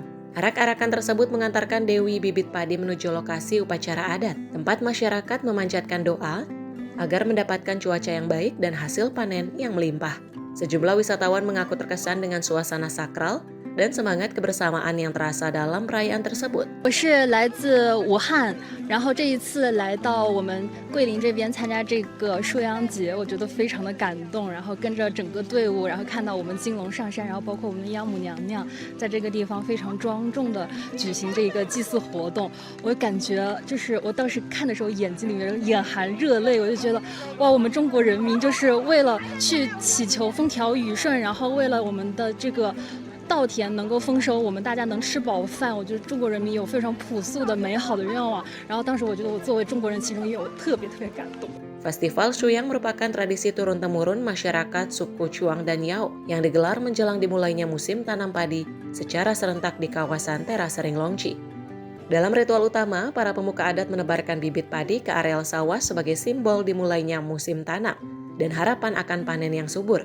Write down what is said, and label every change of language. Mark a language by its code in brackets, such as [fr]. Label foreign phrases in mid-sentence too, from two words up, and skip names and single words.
[id] Arak-arakan tersebut mengantarkan Dewi Bibit Padi menuju lokasi upacara adat, tempat masyarakat memanjatkan doa agar mendapatkan cuaca yang baik dan hasil panen yang melimpah. Sejumlah wisatawan mengaku terkesan dengan suasana sakral dan semangat kebersamaan yang terasa dalam perayaan tersebut. [zh] 我是来自武汉，然后这一次来到我们桂林这边参加这个收阳节，我觉得非常的感动。然后跟着整个队伍，然后看到我们金龙上山，然后包括我们的央母娘娘在这个地方非常庄重的举行这个祭祀活动，我感觉就是我当时看的时候眼睛里面眼含热泪，我就觉得哇，我们中国人民就是为了去祈求风调雨顺，然后为了我们的这个 稻田能够丰收，我们大家能吃饱饭，我觉得中国人民有非常朴素的美好的愿望。然后当时我觉得我作为中国人，其中也有特别感动。 [id] Festival Sungyang merupakan tradisi turun-temurun masyarakat suku Chuang dan Yao yang digelar menjelang dimulainya musim tanam padi secara serentak di kawasan terasering Longji. Dalam ritual utama, para pemuka adat menebarkan bibit padi ke areal sawah sebagai simbol dimulainya musim tanam dan harapan akan panen yang subur.